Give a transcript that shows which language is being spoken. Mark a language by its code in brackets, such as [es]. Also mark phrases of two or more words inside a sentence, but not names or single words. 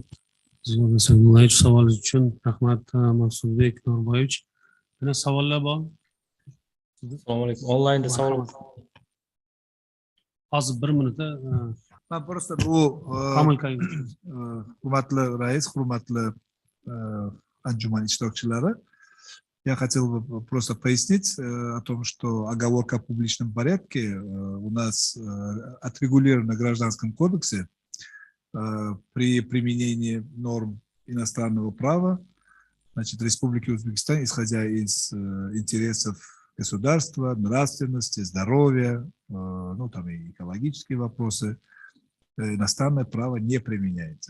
[uz] Savolingiz uchun rahmat Maqsudbek Norboyevich. Yana savollar bor? Assalomu alaykum. Onlaynda savol. Hozir 1 minutda. Ben просто bu hurmatli rais, hurmatli anjuman ishtirokchilari, [ru] я хотел бы просто пояснить о том, что оговорка о публичном порядке у нас отрегулирована в Гражданском кодексе при применении норм иностранного права, значит, Республики Узбекистан, исходя из интересов государства, нравственности, здоровья, ну там и экологические вопросы, иностранное право не применяется.